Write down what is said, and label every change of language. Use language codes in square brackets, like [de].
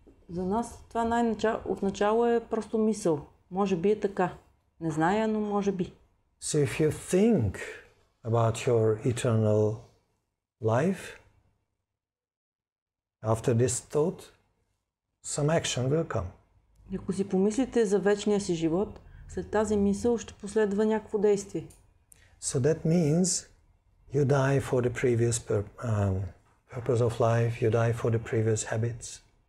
[bg] За нас това отначало е просто мисъл. Може би е така. Не зная, но може би. [en] So if you think about your eternal life, after this thought, some action will come. [bg] Ако си помислите за вечния си живот, след тази мисъл ще последва някакво действие. [en] So that means you die for the previous purpose of life, you die for the previous habits.